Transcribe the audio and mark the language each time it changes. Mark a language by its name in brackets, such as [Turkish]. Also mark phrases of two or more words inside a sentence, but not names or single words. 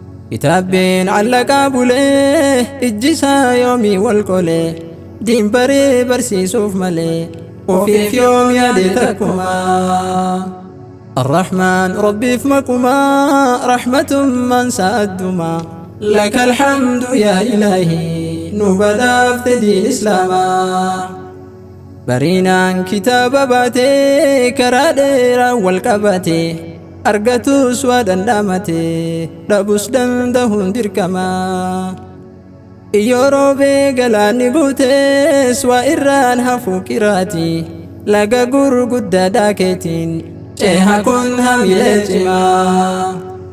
[Oromo] Kitaabbiin allaqaa bulee, ijji isaa yoomii wal qolee, diin baree barsiisuuf malee, ofiif yoom yaade takkumaa. Arrahmaan Rabbiif makumaa, rahmatummaan sa'addumaa. [Arabic] لك الحمد يا إلهي، [Oromo] nu badhaafte diin Islaamaa. Bariinaan kitaaba baatee, karaa dheeraa wal qabatee, argatus waa dandamate, dhabus dandahuun dirqama. Iyyoo roobee galaanni guutees, waa irraan hafuu qiraati, laga gurguddaa daakeetiin, ceha kun hamilee cimaa.